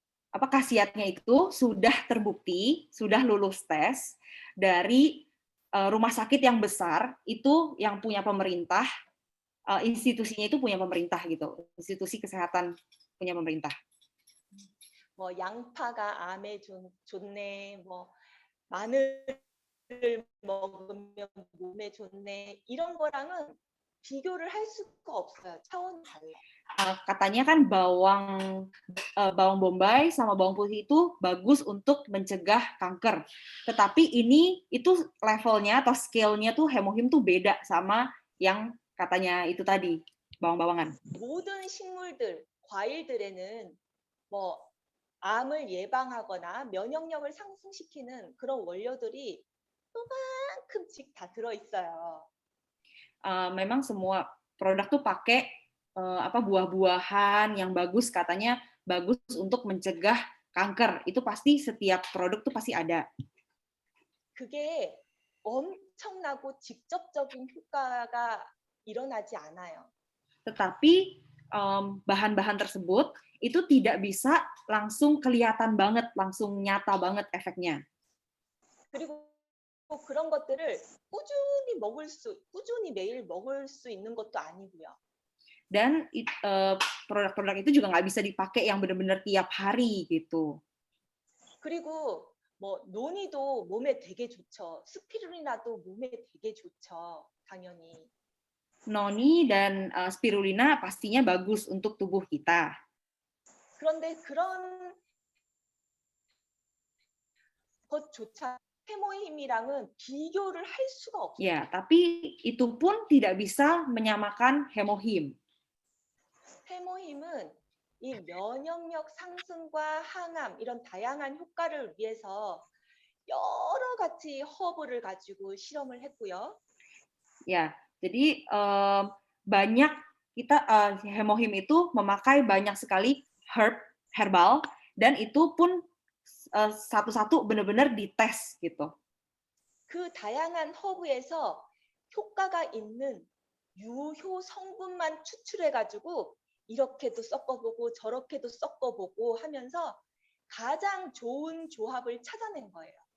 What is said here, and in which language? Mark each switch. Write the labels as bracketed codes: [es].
[id] Khasiatnya itu sudah terbukti, sudah lulus tes dari rumah sakit yang besar itu yang punya pemerintah, institusinya itu punya pemerintah gitu, institusi kesehatan punya pemerintah. [ko] 뭐 양파가 암에 좋네, 뭐 마늘을 먹으면 몸에 좋네, 이런 거랑은 비교를 할 수가 없어요. 차원이 달라요. [id] Katanya kan bawang bombay sama bawang putih itu bagus untuk mencegah kanker. Tetapi itu levelnya atau scale-nya tuh Hemohim tuh beda sama yang katanya itu tadi, bawang-bawangan. [ko] 모든 식물들, 과일들에는 뭐 암을 예방하거나 면역력을 상승시키는 그런 원료들이 요만큼씩 다 들어있어요. [id] Memang semua produk tuh pakai buah-buahan yang bagus, katanya bagus untuk mencegah kanker. Itu pasti setiap produk tuh pasti ada. [ko] 그게 엄청나고 직접적인 효과가 일어나지 않아요. [id] Tetapi bahan-bahan tersebut itu tidak bisa langsung kelihatan banget, langsung nyata banget efeknya. [ko] 그리고 그런 것들을 꾸준히 매일 먹을 수 있는 것도 아니고요. [id] Dan produk-produk itu juga nggak bisa dipakai yang benar-benar tiap hari gitu. [ko] 그리고 뭐 노니도 몸에 되게 좋죠. 스피루리나도 몸에 되게 좋죠. 당연히. [id] Noni dan spirulina pastinya bagus untuk tubuh kita. [ko] 그런데 그런 것조차 해모힘이랑은 비교를 할 수가 없어요. [id] Ya, tapi itu pun tidak bisa menyamakan hemohim. [ko] 해모힘은 이 면역력 상승과 항암 이런 다양한 효과를 위해서 여러 가지 허브를 가지고 실험을 했고요. [id] Ya, jadi banyak kita hemohim itu memakai banyak sekali herbal dan itu pun satu-satu benar-benar dites gitu. [ko] 그 다양한 허브에서 효과가 있는 유효 성분만 추출해가지고 이렇게도 섞어보고 저렇게도 섞어보고 하면서 가장 좋은 조합을 찾아낸 거예요.